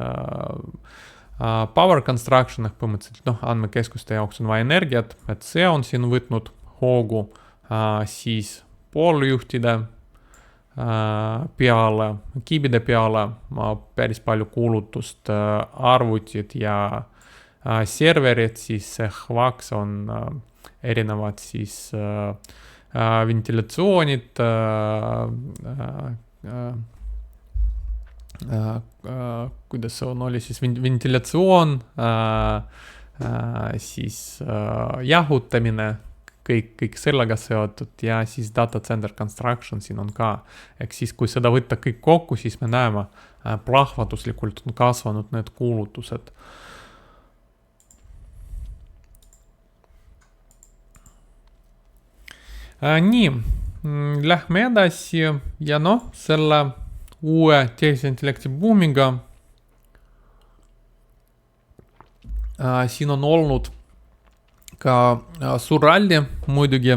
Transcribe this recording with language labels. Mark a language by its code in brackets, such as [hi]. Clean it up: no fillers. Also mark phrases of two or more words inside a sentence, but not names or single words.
[en] power construction, [et] ehk põhimõtteliselt andmekeskuste jaoks on vaja energiat, et see on siin võtnud hoogu, siis pooljuhtide peale, kiibide peale päris palju kulutust, arvutid ja serverid, siis see HVAX on erinevad siis ventilatsioonid, kuidas see oli siis ventilatsioon, siis jahutamine, kõik sellega seotud ja siis [en] data center construction [et] siin on ka. Ehk siis kui seda võtta kõik kokku, siis me näeme plahvatuslikult on kasvanud need kulutused. Nii, lähme edasi ja selle uue tehisintellekti buumiga siin on olnud ka suur ralli muidugi